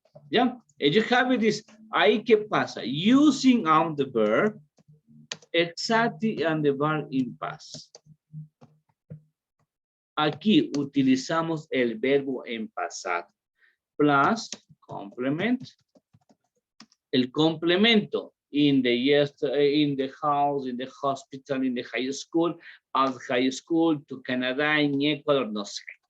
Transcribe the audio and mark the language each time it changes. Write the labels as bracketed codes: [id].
[es] ¿Ya? [en] You have this. [es] Ahí, ¿qué pasa? [en] Using on the verb. Exactly and the verb in past. [es] Aquí utilizamos el verbo en pasado. [en] Plus complement. [es] El complemento [en] in the yesterday, in the house, in the hospital, in the high school, at high school, to Canada, in Ecuador, [es] no sé.